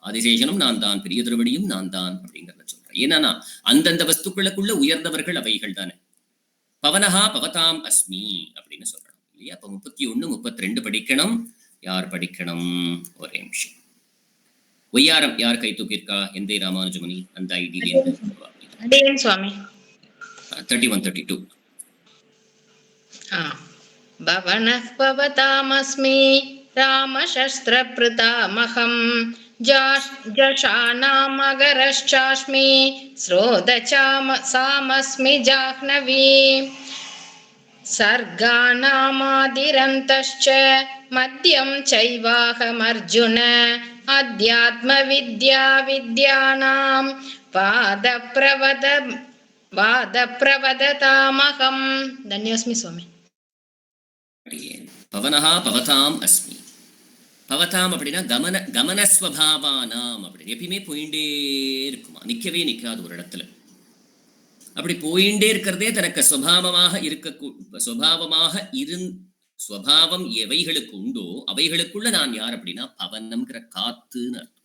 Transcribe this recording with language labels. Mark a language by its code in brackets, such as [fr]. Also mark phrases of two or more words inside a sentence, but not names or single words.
[ta] ஆதிசேஷனும் நான் தான், பெரிய திருவடியும் நான் தான் அப்படிங்கிறத சொல்றேன். ஏன்னா அந்தந்த வஸ்துக்களுக்குள்ள உயர்ந்தவர்கள் அவைகள் தானே. [sa] पवनः पवताम् अस्मि [ta] அப்படின்னு சொல்லணும் இல்லையா? அப்ப 31 32 படிக்கணும். யார் படிக்கணும்? ஒரே நிமிஷம். ஒய்யாரம் யார் கை தூக்கியிருக்கா? எந்த ராமானுஜமுனி அந்த ஐடியில சுவாமி 31 32. [sa] भवनः भवतामस्मि रामशस्त्रप्रतामहं जषाणामगरश्चास्मि स्रोतचामसामस्मि जाह्नवी सर्गाणामादिरन्तश्च मध्यं चैवाहमर्जुन अध्यात्मविद्या विद्यानां वादप्रवदतामहं. धन्योऽस्मि स्वामी. पवनः पवताम् अस्मि. [ta] பவதாம் அப்படின்னா கமனஸ்வபாவானாம் அப்படின்னு. எப்பயுமே போயிண்டே இருக்குமா, நிக்கவே நிக்காது ஒரு இடத்துல. அப்படி போயிண்டே இருக்கிறதே தனக்கு ஸ்வபாவம் எவைகளுக்கு உண்டோ அவைகளுக்குள்ள நான் யார் அப்படின்னா பவனம்ங்கிற காத்துன்னு அர்த்தம்.